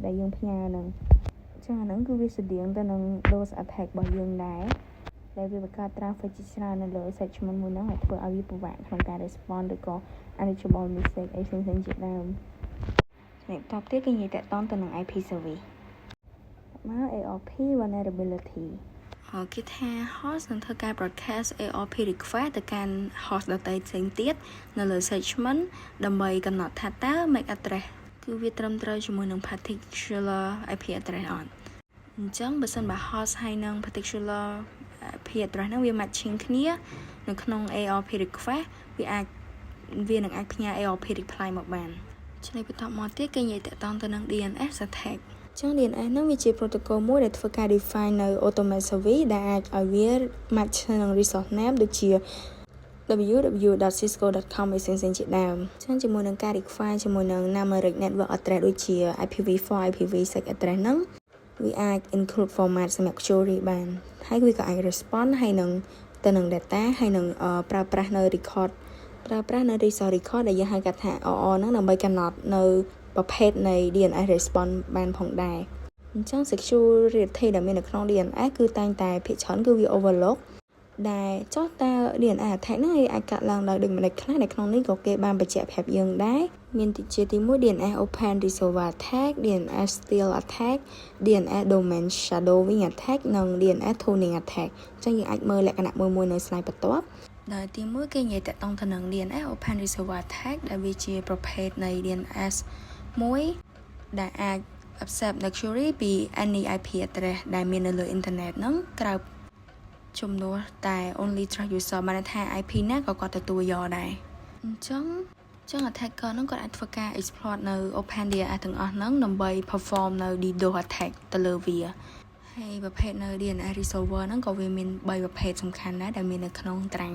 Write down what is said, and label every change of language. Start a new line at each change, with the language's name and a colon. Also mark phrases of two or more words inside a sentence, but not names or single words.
Khmer: ដែលយើងផ្ញើហ្នឹងអញ្ចឹងអាហ្នឹងគឺវាស្តៀងទៅនឹង
English: DOS attack
Khmer: របស់យើងដែរដែលវាបង្កើត traffic ជាច្រើននៅលើ segment មួយហ្នឹងហើយធ្វើឲ្យវាពិបាកក្នុងការ respond ឬក៏
English: unreachable message
Khmer: អីផ្សេងៗជាដើមចំណុចបន្ទាប់ទៀតគេនិយាយតាក់ទងទៅនឹង
English: IP service
Khmer: មក
English: ARP vulnerability
Khmer: គេថា host នឹងធ្វើការ broadcast
English: ARP request
Khmer: ទៅកាន់ host ដទៃផ្សេងទៀតនៅលើ segment ដើម្បីកំណត់ថាតើ
English: MAC address
Khmer: គឺវាត្រឹមត្រូវជាមួយនឹង
English: particular IP address
Khmer: អត់អញ្ចឹងបើសិនបើ host ហើយនឹង
English: particular IP address
Khmer: ហ្នឹងវា matching គ្នានៅក្នុង
English: ARP request
Khmer: វានឹងអាចផ្ញើ
English: ARP reply
Khmer: មកបានឆ្នៃបន្តមកទៀតគេនិយាយតាក់ទងទៅនឹង
English: DNS attack
Khmer: ចឹង DNS ហ្នឹងវាជា protocol មួយដែលធ្វើការ define នៅ
English: automate service
Khmer: ដែលអាចឲ្យវា match នឹង
English: resource name
Khmer: ដូចជា www.cisco.com ឯផ្សេងៗជាដើមចឹងជាមួយនឹងការ require ជាមួយនឹង
English: numeric network address
Khmer: ដូចជា
English: IPv4 IPv6 address
Khmer: ហ្នឹងវាអាច
English: include format
Khmer: សម្រាប់ query បានហើយវាក៏អាច respond ហើយនឹងទៅនឹង data ហើយនឹងប្រើប្រាស់នៅ record ប្រើប្រាស់នៅ
English: resource record
Khmer: ដែលយើងហៅកាត់ថា RR ហ្នឹងដើម្បីកំណត់នៅប្រភេទនៃ
English: DNS response
Khmer: បានផងដែរអញ្ចឹង security ដែលមាននៅក្នុង DNS គឺតែងតែភាគច្រើនគឺវា overlook ដែល ចុះតើ
English: DNS attack
Khmer: ហ្នឹងអាចកាត់ឡើងដោយដូចម្តេចខ្លះនៅក្នុងនេះក៏គេបានបញ្ជាក់ប្រាប់យើងដែរមានជាទី1
English: DNS open resolver attack DNS steal attack DNS domain shadowing attack
Khmer: និង
English: DNS tuning attack
Khmer: អញ្ចឹងយើងអាចមើលលក្ខណៈមួយៗនៅ slide បន្ទាប់ដែលទី1គេនិយាយតាក់ទងទៅនឹង
English: DNS open resolver attack
Khmer: ដែល វាជាប្រភេទនៃ DNS មួយដែលអាច
English: accept the query
Khmer: ពី
English: any IP address
Khmer: ដែលមាននៅលើ internet ហ្នឹងក្រៅចំនួនតែ
English: only trust user
Khmer: បានថា IP ណាក៏គាត់ទទួលយកដែរអញ្ចឹង attacker ហ្នឹងគាត់អាចធ្វើការ exploit នៅ
English: open DNS
Khmer: ទាំងអស់ហ្នឹងដើម្បី perform នៅ
English: DDoS attack
Khmer: ទៅលើវាហើយប្រភេទនៅ
English: DNS resolver
Khmer: ហ្នឹងក៏វាមាន3ប្រភេទសំខាន់ដែរដែលមាននៅក្នុងតារាង